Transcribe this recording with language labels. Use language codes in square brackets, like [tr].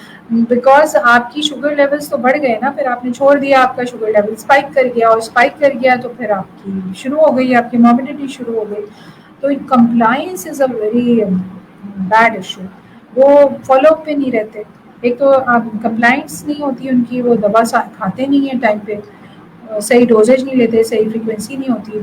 [ur] Because آپ کی sugar levels تو بڑھ گئے نا، پھر آپ نے چھوڑ دیا، آپ کا شوگر لیول اسپائک کر گیا، اور اسپائک کر گیا تو پھر آپ کی شروع ہو گئی، آپ کی موبلٹی شروع ہو گئی. [en] تو compliance is a very bad issue. [ur] وہ فالو اپ پہ نہیں رہتے. ایک تو آپ کمپلائنس نہیں ہوتی ان کی، وہ دوا کھاتے نہیں ہیں ٹائم پہ، صحیح ڈوزیج نہیں لیتے، صحیح فریکوینسی نہیں ہوتی.